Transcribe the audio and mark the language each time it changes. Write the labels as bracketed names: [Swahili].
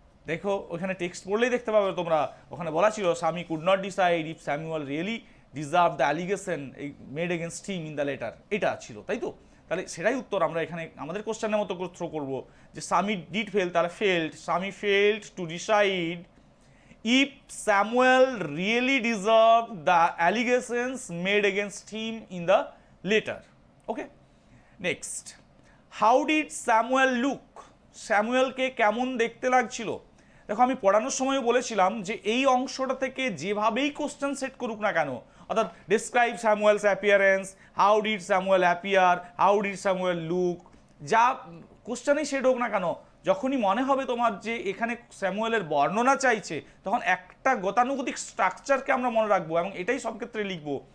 [Bangla] দেখো ওখানে টেক্সট পড়লেই দেখতে পাবে তোমরা, ওখানে বলা ছিল স্বামী could not decide if Samuel really deserve the allegation made against him in the letter, এটা ছিল, তাই তো। [English] তাহলে সেটাই উত্তর আমরা এখানে আমাদের কোশ্চেনের মতো থ্রো করবো, যে স্বামী ডিড ফেল, তাহলে failed, Swami failed to decide if Samuel really deserved the allegations made against him in the letter. Okay, next, how did Samuel look? [Bangla] স্যামুয়েলকে কেমন দেখতে লাগছিল। দেখো আমি পড়ানোর সময়ও বলেছিলাম যে এই অংশটা থেকে যেভাবেই কোশ্চেন সেট করুক না কেন, অর্থাৎ describe Samuel's appearance, how did Samuel appear, how did Samuel look, যা কোশ্চেনেই সেট হোক না কেন, যখনই মনে হবে তোমার যে এখানে স্যামুয়েলের বর্ণনা চাইছে, তখন একটা গতানুগতিক স্ট্রাকচারকে আমরা মনে রাখবো এবং এটাই সব ক্ষেত্রে লিখবো।